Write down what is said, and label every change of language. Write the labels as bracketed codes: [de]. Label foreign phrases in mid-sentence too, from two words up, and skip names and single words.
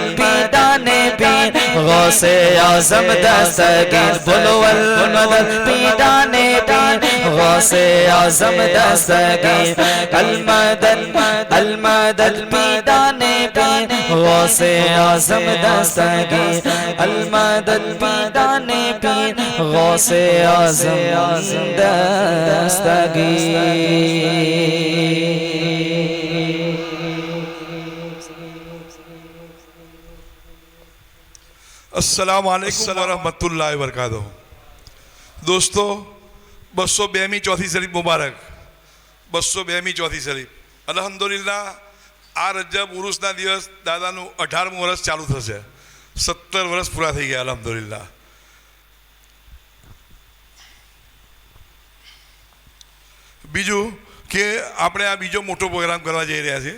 [ur] پیڈانے پیر غوث اعظم دستگیر، بولو المدد پیڈانے پیر غوث اعظم دستگیر، المدد المدد پیڈانے پیر غوث اعظم دستگیر، المدد پیڈانے پیر غوث اعظم دستگیر۔ [ar] السلام علیکم ورحمۃ اللہ وبرکاتہ۔ [ur] دوستو 202 چوتھی شریف مبارک، 202 چوتھی شریف અલ્હમ્દુલિલ્લાહ। [gu] આ રજબ ઉરુસના દિવસ દાદાનું 18મું વર્ષ ચાલુ થશે, 17 વર્ષ પૂરા થઈ ગયા અલ્હમ્દુલિલ્લાહ। બીજું કે આપણે આ બીજો મોટો પ્રોગ્રામ કરવા જઈ રહ્યા છીએ।